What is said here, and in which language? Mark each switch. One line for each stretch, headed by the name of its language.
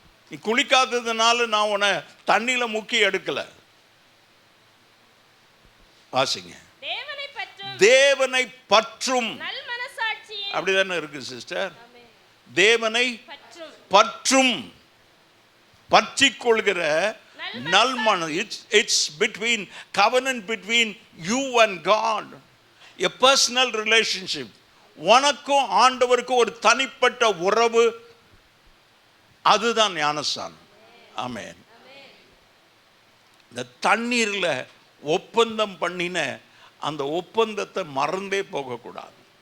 Tamil: நீ குளிக்காததுனால நான் உன்னை தண்ணியில முக்கி எடுக்கல. வாசிங்க. தேவனை பற்றும், அப்படிதானே இருக்கு சிஸ்டர். தேவனை பற்றும், பற்றிக் கொள்கிற நல்மனம்.
English: It's between covenant between you and God, a personal relationship.
Tamil: உனக்கும் ஆண்டவருக்கும் ஒரு தனிப்பட்ட உறவு, அதுதான் ஞானஸ்நானம். ஆமென். இந்த தண்ணீர்ல ஒப்பந்தம் பண்ணின அந்த ஒப்பந்தத்தை மறந்தே போகக்கூடாது.